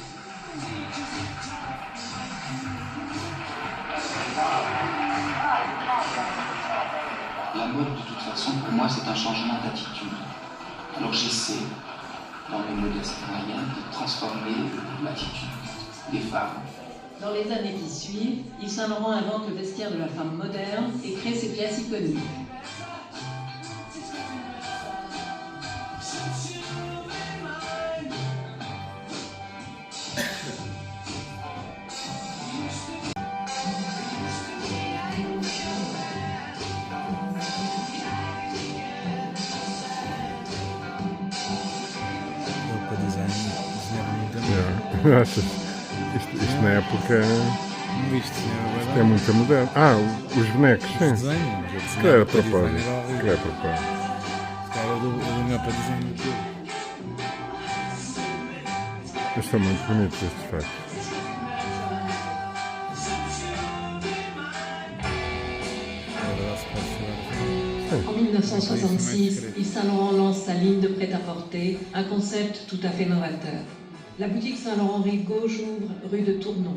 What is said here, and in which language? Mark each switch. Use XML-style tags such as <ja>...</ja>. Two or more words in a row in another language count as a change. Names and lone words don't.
<fr>La mode, de toute façon, pour moi, c'est un changement d'attitude. Alors j'essaie, dans mes modestes moyens, de transformer l'attitude des femmes. Dans les années qui suivent, Yves Saint-Laurent invente le vestiaire de la femme moderne et crée ses pièces iconiques.</fr> <pt>Isto na época é muito moderno. Os bonecos, sim. Os desenhos, Se calhar era propósito. Se calhar era propósito. Cara, do meu para desenho do tudo. Mas são muito bonitos estes fatos.</pt> <fr>En 1966, Yves Saint-Laurent lance sa ligne de prêt-à-porter, un concept tout à fait novateur. La boutique Saint-Laurent rive gauche ouvre rue de Tournon.</fr>